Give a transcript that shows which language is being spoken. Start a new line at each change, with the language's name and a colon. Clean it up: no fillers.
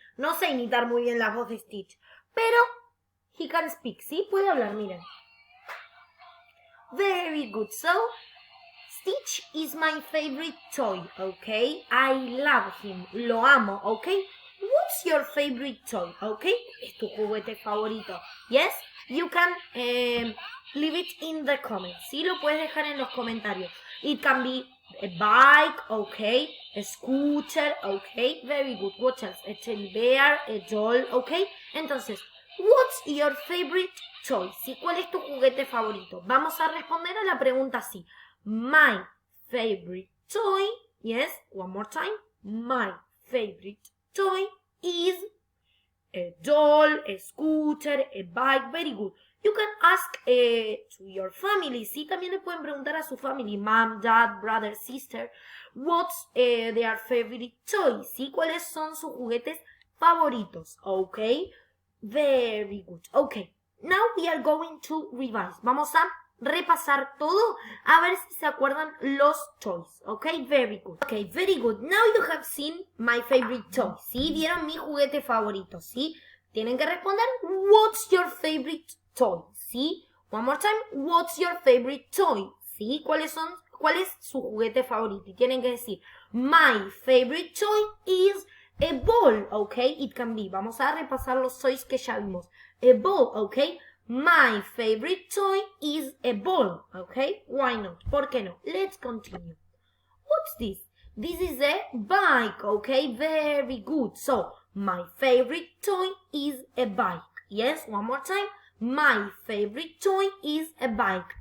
Spanish: No sé imitar muy bien la voz de Stitch, pero
English: he can speak,
Spanish: ¿sí? Puede hablar, miren.
English: Very good. So, Stitch is my favorite toy, okay? I love him.
Spanish: Lo amo,
English: okay? What's your favorite toy, okay?
Spanish: ¿Es tu juguete favorito?
English: Yes? You can leave it in the comments.
Spanish: Sí, lo puedes dejar en los comentarios.
English: It can be a bike, okay? A scooter, okay? Very good. What else? A teddy bear, a doll, okay?
Spanish: Entonces,
English: what's your favorite toy?
Spanish: ¿Sí? ¿Cuál es tu juguete favorito? Vamos a responder a la pregunta así.
English: My favorite toy, yes, one more time. My favorite toy is a doll, a scooter, a bike. Very good. You can ask to your family, ¿sí?
Spanish: También le pueden preguntar a su family,
English: mom, dad, brother, sister, what's their favorite toy,
Spanish: ¿sí? ¿Cuáles son sus juguetes favoritos?
English: Okay, very good. Okay, now we are going to revise.
Spanish: Vamos a repasar todo, a ver si se acuerdan los toys.
English: Okay, very good. Okay, very good. Now you have seen my favorite toy, ¿sí?
Spanish: Vieron mi juguete favorito, ¿sí? Tienen que responder,
English: what's your favorite toy?
Spanish: ¿Sí?
English: One more time, what's your favorite toy?
Spanish: ¿Sí? ¿Cuál es su juguete favorito? Y tienen que decir,
English: my favorite toy is a ball, okay? It can be.
Spanish: Vamos a repasar los toys que ya vimos.
English: A ball, okay? My favorite toy is a ball, okay? Why not?
Spanish: ¿Por qué no?
English: Let's continue. What's this? This is a bike, okay? Very good. So, my favorite toy is a bike. Yes, one more time. My favorite toy is a bike.